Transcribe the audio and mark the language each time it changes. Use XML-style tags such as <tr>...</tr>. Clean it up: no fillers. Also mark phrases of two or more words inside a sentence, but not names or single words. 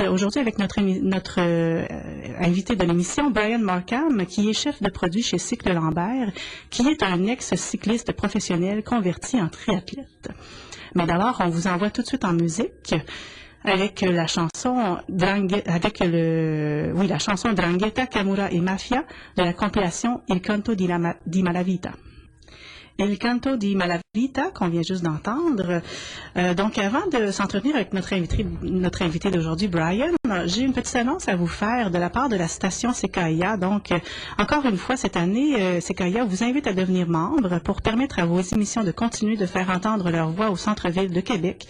<fr>Aujourd'hui, avec notre invité de l'émission, Brian Markham, qui est chef de produit chez Cycle Lambert, qui est un ex-cycliste professionnel converti en triathlète. Mais d'abord, on vous envoie tout de suite en musique avec la chanson Drangheta Camura et Mafia de la compilation Il Canto di Malavita. Il Canto di Malavita, qu'on vient juste d'entendre. Donc, avant de s'entretenir avec notre invité d'aujourd'hui, Brian, j'ai une petite annonce à vous faire de la part de la station CKIA. Donc, encore une fois, cette année, CKIA vous invite à devenir membre pour permettre à vos émissions de continuer de faire entendre leur voix au centre-ville de Québec.</fr>